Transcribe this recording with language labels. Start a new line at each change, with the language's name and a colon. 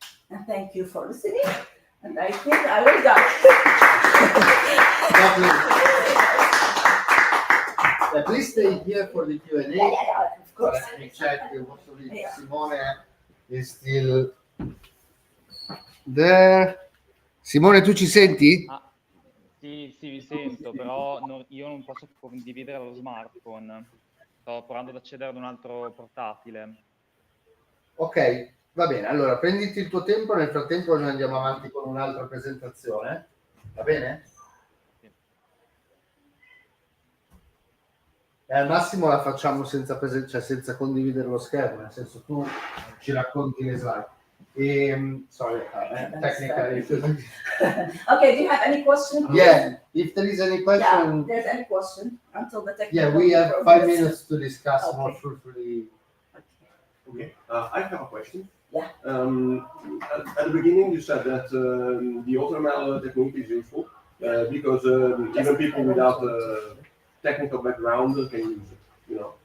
English: And thank you for listening. And I think I will done. Please stay here for the Q&A. Yeah, of course. Let me check hopefully Simone is still there.
Italian: Simone, tu ci senti? Sì, vi sento, però io non posso condividere lo smartphone. Sto provando ad accedere ad un altro portatile. Ok, va bene. Allora, prenditi il tuo tempo, nel frattempo noi andiamo avanti con un'altra presentazione. Va bene? Sì. E al massimo la facciamo senza senza condividere lo schermo, nel senso tu ci racconti le slide.
English: Sorry, technical issues. Okay, do you have any question? Yeah, if there is any question. Yeah, there's any question until the technical. Yeah, we have 5 minutes to discuss more fruitfully. Okay, I have a question. Yeah. At the beginning, you said that the AutoML technique is useful because even people without technical background can use it, you know.